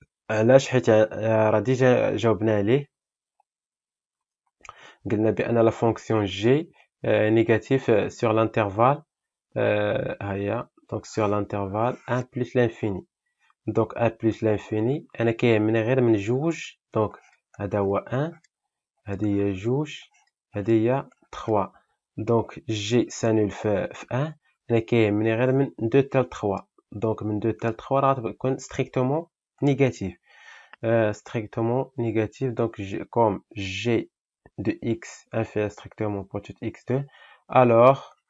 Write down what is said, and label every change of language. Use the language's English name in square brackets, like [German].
[Arabic] علاش؟ حيت راه ديجا جاوبنا عليه، قلنا بان لا فونكسيون جي [French] négatif sur l'intervalle [Arabic] هيا دونك [French] sur l'intervalle 1 plus l'infini. donc 1 plus l'infini [Arabic] انا كيهمني غير من جوج، دونك هذا هو 1، هذه هي جوج، هذه هي 3. دونك جي سانول في 1، انا كيهمني غير من 2 حتى 3. دونك من 2 حتى 3 راه غتكون [French] strictement négatif. strictement négatif, donc comme g de x inférieur strictement pour tout x2, alors